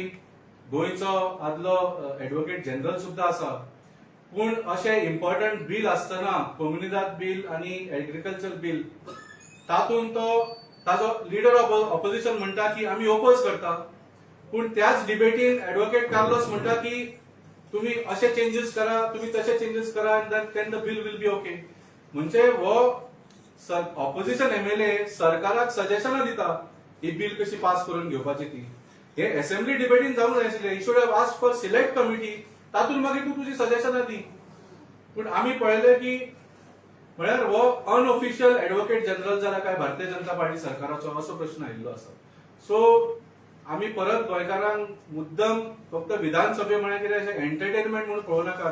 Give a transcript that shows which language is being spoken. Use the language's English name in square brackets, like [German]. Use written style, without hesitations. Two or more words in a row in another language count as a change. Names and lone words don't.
[Konkani] गोंयचो आदलो [English] Advocate General [Konkani] सुद्धा आसा. पूण अशें [English] important bill [Konkani] आसतना कम्युनिदाद बिल आणि [English] agriculture bill [Konkani] तातूंत तो ताजो [English] leader of opposition [Konkani] म्हणटा की आम्ही ओपोज करता. पूण त्याच डिबेटीन एडवोकेट कार्लोस म्हणटा की तुम्ही असे चेंजेस करा, तुम्ही तसे चेंजेस करा, [English] Then the bill will be OK. [Konkani] म्हणजे हो [English] opposition MLA [Konkani] सरकाराक सजेशनां दिता ही बिल कशी पास करून घेवपाची ती. हे असेंब्ली डिबेटीन जावंक जाय आशिल्लें. [English] You should have asked for select committee. [Konkani] तातूंत मागीर तूं तुजी सजेशनां दी. पूण आमी पळयलें की म्हळ्यार हो [English] unofficial Advocate General [Konkani] जाला काय भारतीय जनता पार्टी सरकाराचो असो प्रश्न आयिल्लो आसा. सो आमी परत गोंयकारांक मुद्दम फक्त विधानसभे म्हळ्यार कितें अशें एंटरटेनमेंट म्हणून पळोवं नाकात.